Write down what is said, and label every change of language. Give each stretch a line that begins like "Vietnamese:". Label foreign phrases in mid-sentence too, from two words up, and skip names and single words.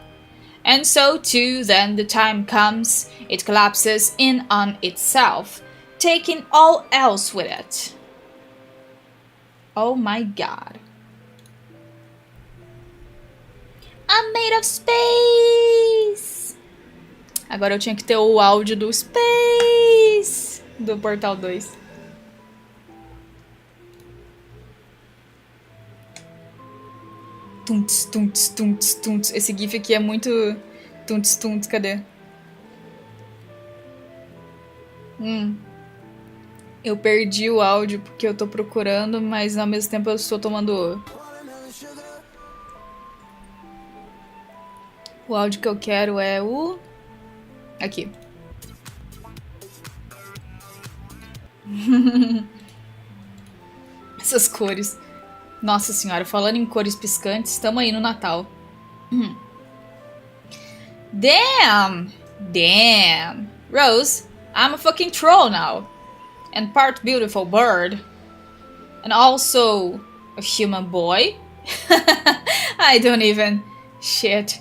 English: And so too, then the time comes, it collapses in on itself, taking all else with it. Oh my god. I'm made of space!
Portuguese: Agora eu tinha que ter o áudio do Space do Portal 2. Tunts, tunts, tunts, tunts. Esse gif aqui é muito... Tunts, tunts, cadê? Eu perdi o áudio porque eu tô procurando, mas ao mesmo tempo eu estou tomando... O áudio que eu quero é o... Aqui. Essas cores. Nossa senhora, falando em cores piscantes, estamos aí no Natal.
English: Damn! Damn! Rose, I'm a fucking troll now. And part beautiful bird. And also a human boy. I don't even... Shit.